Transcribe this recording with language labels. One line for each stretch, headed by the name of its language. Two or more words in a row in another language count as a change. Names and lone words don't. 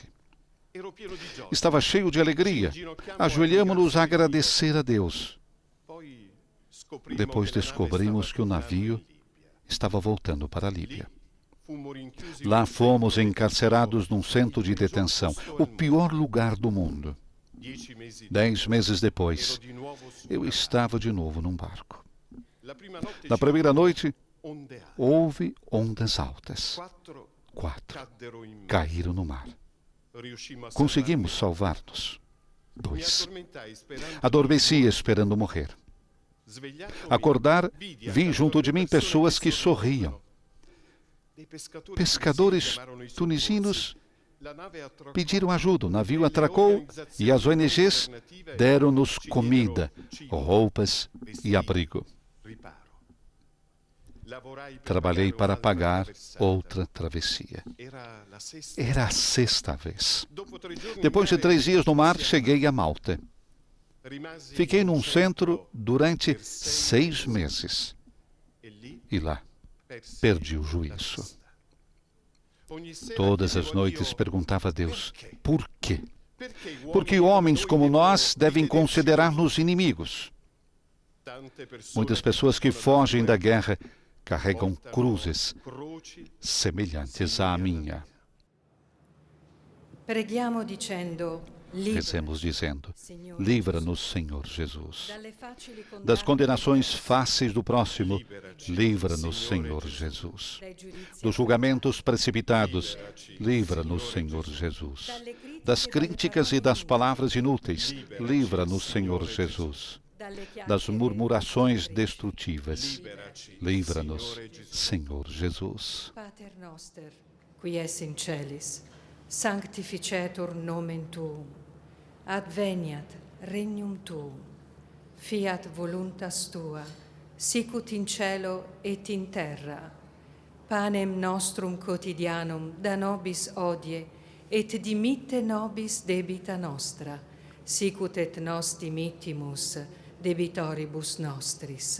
Portuguese: Estava cheio de alegria. Ajoelhamos-nos a agradecer a Deus. Depois descobrimos que o navio estava voltando para a Líbia. Lá fomos encarcerados num centro de detenção, o pior lugar do mundo.
Italian: 10 mesi
Portuguese: 10 meses
Italian: ero
Portuguese: depois,
Italian: di nuovo su
Portuguese: eu
Italian: una
Portuguese: estava de novo num barco.
Italian: La prima notte
Portuguese: Na primeira noite,
Italian: onde alte.
Portuguese: houve ondas altas.
Italian: 4
Portuguese: 4
Italian: caddero in mare.
Portuguese: caíram no mar.
Italian: Riuscimmo a
Portuguese: Conseguimos
Italian: salvarmi.
Portuguese: salvar-nos.
Italian: Mi
Portuguese: 2
Italian: addormentai sperando
Portuguese: Adormeci esperando morrer.
Italian: Svegliatomi,
Portuguese: Acordar,
Italian: vidi
Portuguese: vi
Italian: accanto
Portuguese: junto
Italian: a
Portuguese: de mim
Italian: persone
Portuguese: pessoas que
Italian: sorridevano.
Portuguese: sorriam.
Italian: Dei pescatori
Portuguese: Pescadores
Italian: chiamarono i
Portuguese: tunisinos
Italian: soccorsi. La nave attraccò.
Portuguese: pediram ajuda, o navio atracou e as ONGs deram-nos comida, roupas e abrigo.
Italian: Riparo. Lavorai per
Portuguese: Trabalhei para
Italian: pagare
Portuguese: pagar
Italian: un'altra traversata.
Portuguese: outra travessia.
Italian: Era la sesta.
Portuguese: Era a 6ª vez.
Italian: Dopo 3 giorni
Portuguese: Depois de
Italian: in mare,
Portuguese: 3 dias no mar, sia- cheguei a Malta.
Italian: rimasi
Portuguese: Fiquei
Italian: in un
Portuguese: num centro durante
Italian: per
Portuguese: 6 meses.
Italian: e lì
Portuguese: E lá,
Italian: persi
Portuguese: perdi o
Italian: la
Portuguese: juízo.
Italian: testa. Ogni sera
Portuguese: Todas as
Italian: chiedevo a
Portuguese: noites
Italian: Dio,
Portuguese: perguntava a Deus, por quê?
Italian: perché
Portuguese: Porque homens como nós devem considerar-nos inimigos. Muitas pessoas que fogem da guerra carregam cruzes semelhantes à minha.
Italian: Preghiamo dicendo: libera,
Portuguese: Rezemos dizendo,
Italian: Signore,
Portuguese: livra-nos, Senhor Jesus,
Italian: dalle facili
Portuguese: das
Italian: condanne,
Portuguese: condenações fáceis do próximo, livra-nos, Senhor Jesus. Dos julgamentos precipitados, livra-nos, Senhor Jesus. Das críticas e das palavras inúteis, livra-nos, Senhor Jesus. Das murmurações destrutivas, livra-nos, Senhor Jesus.
Latin: Pater noster, qui es in celis, sanctificetur nomen tuum, adveniat regnum tuum, fiat voluntas tua, sicut in cielo et in terra. Panem nostrum quotidianum da nobis hodie, et dimitte nobis debita nostra, sicut et nos dimittimus debitoribus nostris.